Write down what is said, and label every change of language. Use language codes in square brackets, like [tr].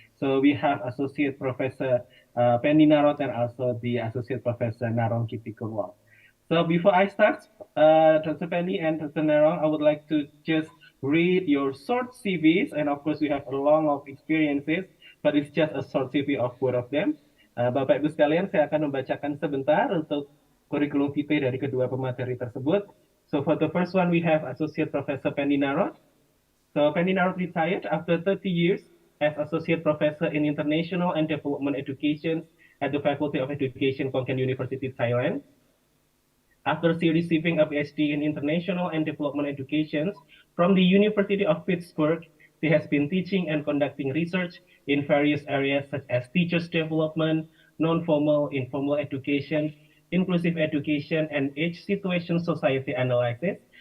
[en] So we have Associate Professor Pennee Narong and also the Associate Professor Narong Kiettkunwong. So before I start, Dr. Pennee and Dr. Narong, I would like to just read your short CVs, and of course we have a long of experiences. but it's just a short CV of both of them. [id] Bapak Ibu sekalian, saya akan membacakan sebentar untuk kurikulum vitae dari kedua pemateri tersebut. [en] So for the first one, we have Associate Professor Pennee. So Pennee retired after 30 years as Associate Professor in International and Development Education at the Faculty of Education, Konkan University, Thailand. After receiving a PhD in International and Development Education from the University of Pittsburgh, she has been teaching and conducting research in various areas such as teachers development, non-formal, informal education, inclusive education, and age situation society analysis.